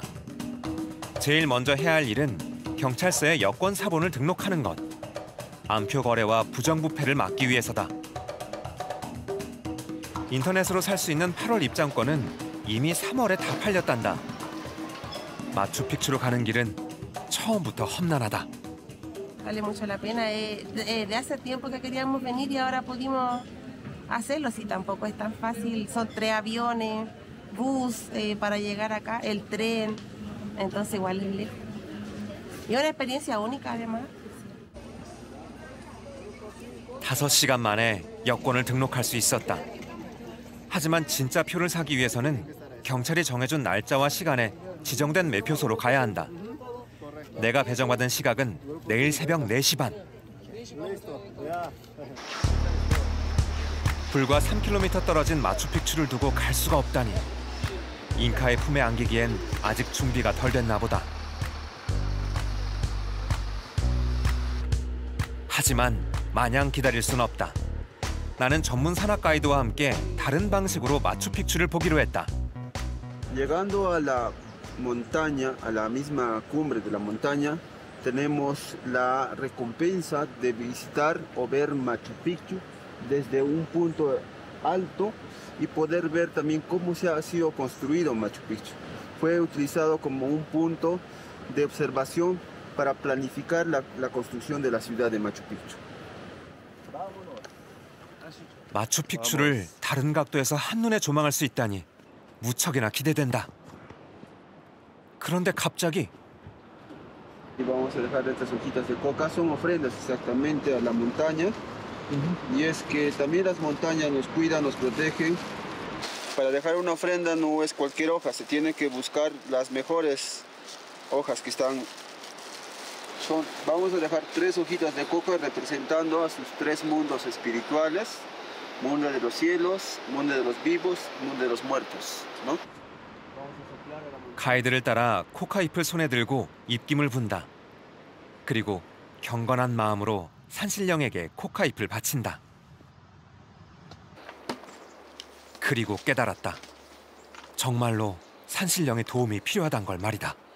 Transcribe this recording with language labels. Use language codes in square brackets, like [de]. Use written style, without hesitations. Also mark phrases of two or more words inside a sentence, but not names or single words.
[ko] 제일 먼저 해야 할 일은 경찰서에 여권 사본을 등록하는 것. 암표 거래와 부정부패를 막기 위해서다. 인터넷으로 살 수 있는 8월 입장권은 이미 3월에 다 팔렸단다. 마추픽추로 가는 길은 처음부터 험난하다. [es] Vale mucho la pena. De hace tiempo que queríamos venir y ahora pudimos hacerlo. Si tampoco es tan fácil. Son 3 aviones, bus para llegar acá, el tren. Entonces igual es lejos. Y una experiencia única además. [ko] 5시간 만에 여권을 등록할 수 있었다. 하지만 진짜 표를 사기 위해서는 경찰이 정해준 날짜와 시간에 지정된 매표소로 가야 한다. 내가 배정받은 시각은 내일 새벽 4시 반. 불과 3km 떨어진 마추픽추를 두고 갈 수가 없다니. 잉카의 품에 안기기엔 아직 준비가 덜 됐나 보다. 하지만 마냥 기다릴 순 없다. 나는 전문 산악 가이드와 함께 다른 방식으로 마추픽추를 보기로 했다. [es] Llegando a la montaña, a la misma cumbre de la montaña, tenemos la recompensa de visitar o ver Machu Picchu desde un punto alto y poder ver también cómo se ha sido construido Machu Picchu. Fue utilizado como un punto de observación para planificar la construcción de la ciudad de Machu Picchu. [ko] 마추픽추를 다른 각도에서 한눈에 조망할 수 있다니 무척이나 기대된다. 그런데 갑자기 [es] Y vamos a dejar estas hojitas de coca, son ofrendas exactamente a la montaña. Y es que también las montañas nos cuidan, nos protegen. Para dejar una ofrenda no es cualquier hoja, se tiene que buscar las mejores hojas que están. Vamos a dejar 3 hojitas de coca representando a sus 3 mundos espirituales. mundo de los cielos, mundo de los vivos, mundo de los muertos, ¿no? [ko] 가이드를 따라 코카잎을 손에 들고 입김을 분다. 그리고 경건한 마음으로 산신령에게 코카잎을 바친다. 그리고 깨달았다. 정말로 산신령의 도움이 필요하단 걸 말이다.